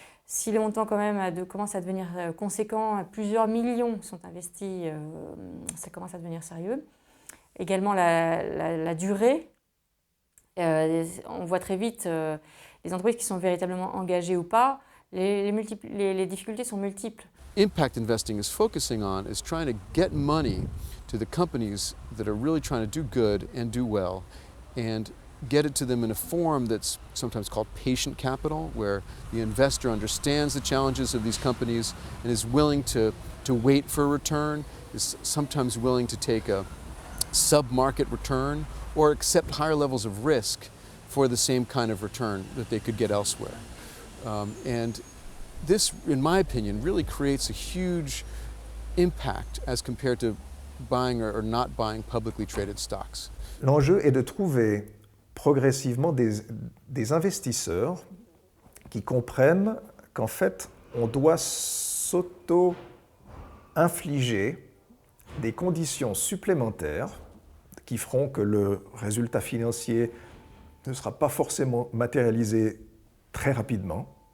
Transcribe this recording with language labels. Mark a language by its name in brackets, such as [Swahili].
[French] Si les montants quand même commencent à devenir conséquents, plusieurs millions sont investis, ça commence à devenir sérieux. Également la durée. On voit très vite les entreprises qui sont véritablement engagées ou pas, les difficultés sont multiples. [English] Impact investing is focusing on is trying to get money to the companies that are really trying to do good and do well, and get it to them in a form that's sometimes called patient capital, where the investor understands the challenges of these companies and is willing to wait for a return, is sometimes willing to take a sub-market return or accept higher levels of risk for the same kind of return that they could get elsewhere. And this, in my opinion, really creates a huge impact as compared to buying or not buying publicly traded stocks. [French] L'enjeu est de trouver progressivement des investisseurs qui comprennent qu'en fait, on doit s'auto-infliger des conditions supplémentaires qui feront que le résultat financier ne sera pas forcément matérialisé très rapidement,